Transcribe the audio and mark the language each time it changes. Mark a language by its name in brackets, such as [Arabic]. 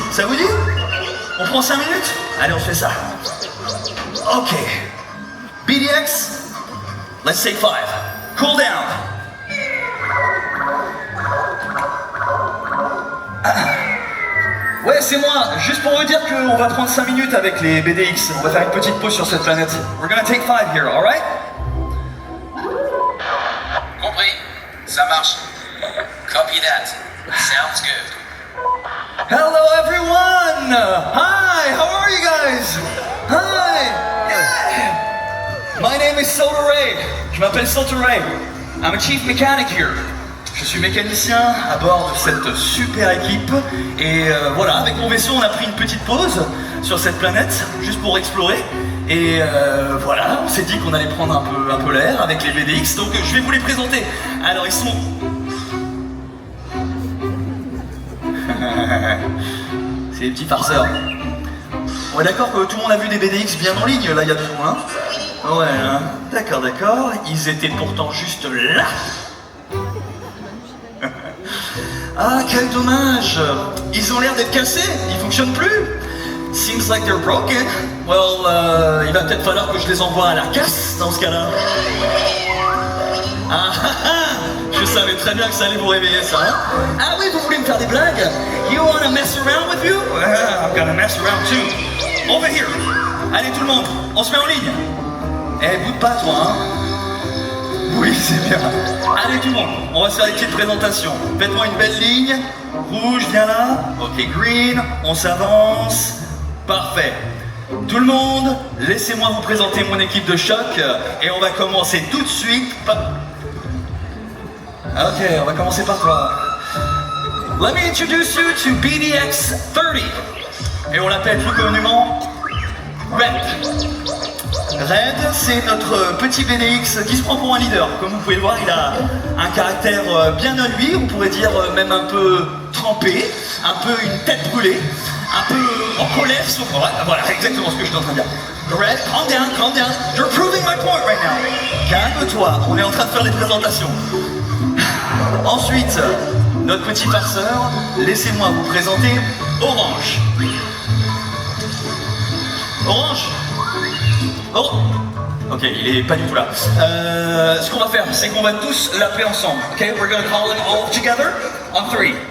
[French] Ça vous dit? On prend 5 minutes? Allez, on fait ça. Ok. BDX, [English] let's take 5. Cool down. [French] Ouais, c'est moi. Juste pour vous dire qu'on va prendre 5 minutes avec les BDX. On va faire une petite pause sur cette planète. [English] We're gonna take 5 here, alright? [French] Compris. Ça marche. [English] Copy that. Sounds good. Hello everyone! Hi, how are you guys? Hi! Yeah! My name is Soda Ray. [French] Je m'appelle Soda Ray. [English] I'm a chief mechanic here. [French] Je suis mécanicien à bord de cette super équipe et voilà, avec mon vaisseau on a pris une petite pause sur cette planète juste pour explorer et voilà, on s'est dit qu'on allait prendre un peu l'air avec les BDX, donc je vais vous les présenter. Alors ils sont... C'est des petits farceurs. On est d'accord que tout le monde a vu des BDX bien en ligne là il y a 2 mois, hein? Ouais, hein. D'accord, ils étaient pourtant juste là. Ah, quel dommage! Ils ont l'air d'être cassés, ils fonctionnent plus! [English] Seems like they're broken. [French] Well, il va peut-être falloir que je les envoie à la casse dans ce cas-là. Ah ah ah! Je savais très bien que ça allait vous réveiller ça, hein? Ah oui, vous voulez me faire des blagues? [English] You wanna mess around with you? I'm gonna mess around too. Over here! [French] Allez tout le monde, on se met en ligne! Eh, boude pas toi, hein? Oui, c'est bien. Allez tout le monde, on va se faire une petite présentation. Faites-moi une belle ligne. Rouge, viens là. Ok, green, on s'avance. Parfait. Tout le monde, laissez-moi vous présenter mon équipe de choc. Et on va commencer tout de suite par... Ok, on va commencer par toi. [English] Let me introduce you to BDX 30. [French] Et on l'appelle plus communément Red. Red, c'est notre petit BDX qui se prend pour un leader. Comme vous pouvez le voir, il a un caractère bien à lui, on pourrait dire même un peu trempé, un peu une tête brûlée, un peu en colère. Voilà, exactement ce que je suis en train de dire. [English] Red, calm down, you're proving my point right now. [French] Calme-toi, on est en train de faire des présentations. Ensuite, notre petit farceur, laissez-moi vous présenter Orange. Orange. Oh! Ok, il est pas du tout là. Ce qu'on va faire, c'est qu'on va tous l'appeler ensemble. [English] Ok, we're gonna call them all together on 3.